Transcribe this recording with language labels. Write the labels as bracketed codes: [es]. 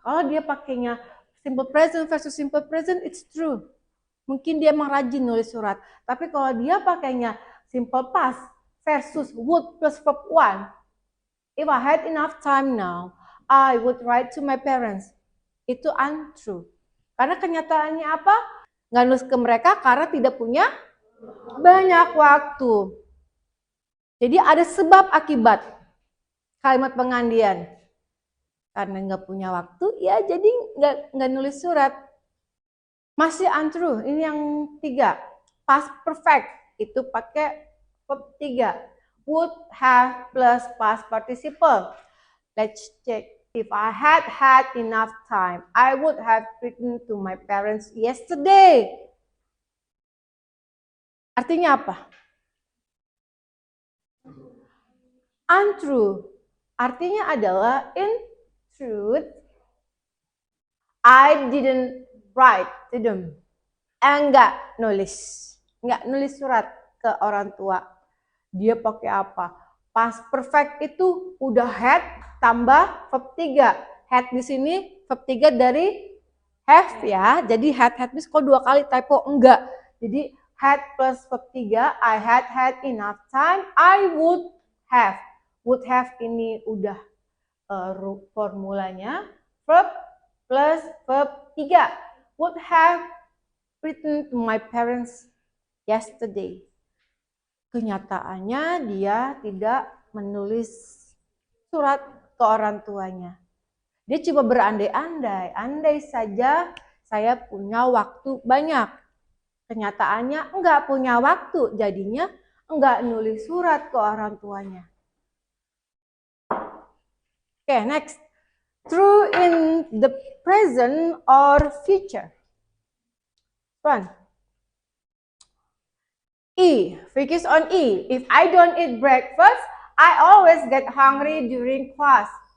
[id] Kalau dia pakainya simple present versus simple present, [en] it's true. [id] Mungkin dia emang rajin nulis surat. Tapi kalau dia pakainya simple past versus would plus verb 1, [en] if I had enough time now, I would write to my parents. [id] Itu untrue. Karena kenyataannya apa? Nggak nulis ke mereka karena tidak punya banyak waktu. Jadi ada sebab akibat kalimat pengandaian. Karena nggak punya waktu, ya jadi nggak nulis surat. Masih untrue. Ini yang 3. Past perfect. Itu pakai verb 3. [en] Would have plus past participle. Let's check. If I had enough time, I would have written to my parents yesterday. [id] Artinya apa? [en] Untrue. [id] Artinya adalah [en] in truth, I didn't write to them. [id] Enggak nulis surat ke orang tua. Dia pakai apa? Past perfect itu udah had tambah verb 3. Had di sini verb 3 dari have ya. Jadi had miss kok 2 kali typo? Enggak. Jadi had plus verb 3, [en] I had enough time, I would have. [id] Would have ini udah formulanya verb plus verb 3. [en] Would have written to my parents yesterday. [id] Kenyataannya dia tidak menulis surat ke orang tuanya. Dia cuma berandai-andai. Andai saja saya punya waktu banyak. Kenyataannya enggak punya waktu. Jadinya enggak nulis surat ke orang tuanya. [en] Okay, next. True in the present or future. One. E. Focus on E. If I don't eat breakfast, I always get hungry during class.